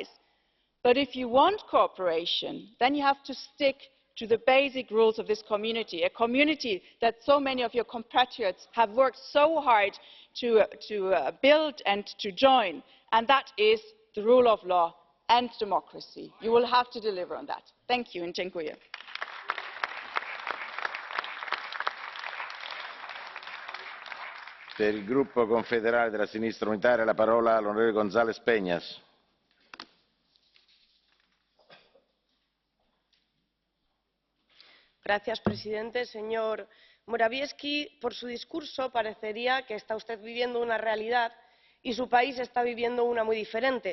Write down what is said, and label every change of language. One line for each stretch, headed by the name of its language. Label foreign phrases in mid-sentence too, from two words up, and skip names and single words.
English: But if you want cooperation, then you have to stick to the basic rules of this community, a community that so many of your compatriots have worked so hard to build and to join, and that is the rule of law and democracy. You will have to deliver on that. Thank you and dziękuję.
Italian: Per il gruppo confederale della sinistra unitaria la parola all'onorevole González Peñas.
Spanish: Señor presidente, señor Morawiecki, por su discurso parecería que está usted viviendo una realidad y su país está viviendo una muy diferente.